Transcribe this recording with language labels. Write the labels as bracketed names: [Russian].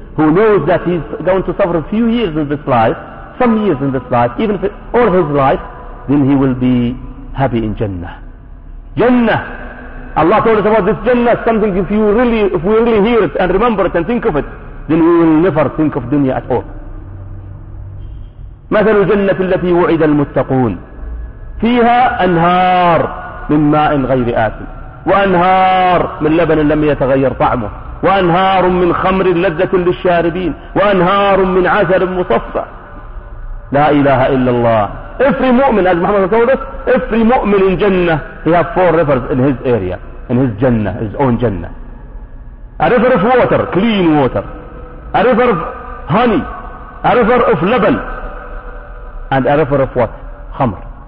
[English] who knows that he's going to suffer a few years in this life, some years in this life, even if all his life, then he will be happy in Jannah. Jannah! Allah told us about this Jannah, something if we really hear it and remember it and think of it, then we will never think of dunya at all. [Arabic] مثل الجنة التي وعد المتقون فيها أنهار من ماء غير آسن وأنهار من لبن لم يتغير طعمه وأنهار من خمر لذة للشاربين وأنهار من عسل مصفى. لا إله إلا الله. [English] Every مؤمن, as Muhammad told us, every مؤمن in Jannah, he has four rivers in his area, in his Jannah, his own Jannah. A river of water, clean water. A river of honey. A river of laban. And a river of what? Khamr.